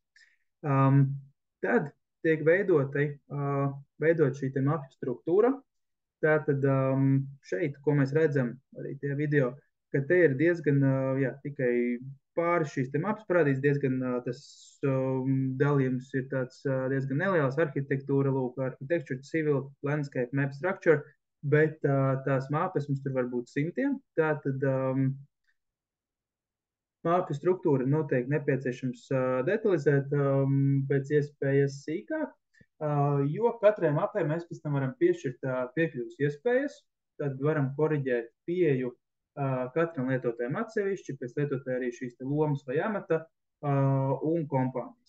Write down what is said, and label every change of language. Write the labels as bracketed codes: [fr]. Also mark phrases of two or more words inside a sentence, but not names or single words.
[lv] Tad tiek veidot šī te mapju struktūra. Tātad šeit, ko mēs redzam arī tie video, ka te ir diezgan, jā, tikai pāris šīs te mapas parādīts, diezgan tas dalījums ir tāds diezgan neliels, arhitektūra, lūk, [en] architecture, civil, landscape, map structure, [lv] bet tās mapas mums tur var būt simtiem. Tātad mapju struktūra noteikti nepieciešams detalizēt pēc iespējas sīkāk. Jo katrai mapai mēs pēc tam varam piešķirt piekļuvas iespējas, tad varam koriģēt pieeju katram lietotājam atsevišķi, pēc lietotāja arī šīs te lomas vai amata un kompānijas.